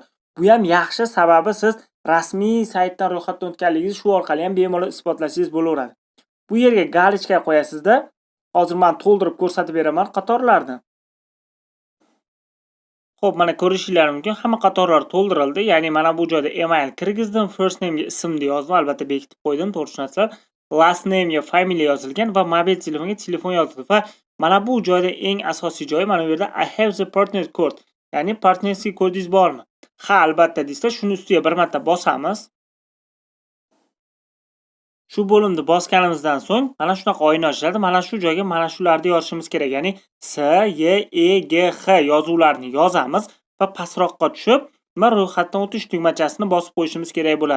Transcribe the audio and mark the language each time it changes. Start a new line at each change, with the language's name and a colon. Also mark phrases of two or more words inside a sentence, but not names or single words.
Uzbek: Bu ham yaxshi, sababi siz rasmiy saytdan ro'yxatdan o'tganligingizni shu orqali ham bemalol isbotlasangiz bo'laveradi. Bu yerga galichka qo'yasizda. Hozir men to'ldirib ko'rsatib beraman qatorlarni. Xo'p, mana ko'rishingiz mumkin, hamma qatorlar to'ldirildi. Ya'ni mana bu joyda email kirgizdim,
English: first name
Uzbek: ga ismni yozdim, albatta bekitib qo'ydim, to'g'ri tushunasizlar.
English: Last name
Uzbek: ga familiya yozilgan va mobil telefonga telefon yozildi va mana bu joyda eng asosiy joyi mana bu yerda
English: I have the partner code.
Uzbek: Ya'ni partnerskiy kodingiz bormi? Ha, albatta deysiz, shuni ustiga bir marta bosamiz. Shu bo'limni bosganimizdan so'ng mana shunaqa oyna ochiladi. Mana shu joyga mana shularni yozishimiz kerak. Ya'ni S, Y, E, G, H yozuvlarini yozamiz va pastroqqa tushib, nima ro'yxatdan o'tish tugmachasini bosib qo'yishimiz kerak bo'ladi.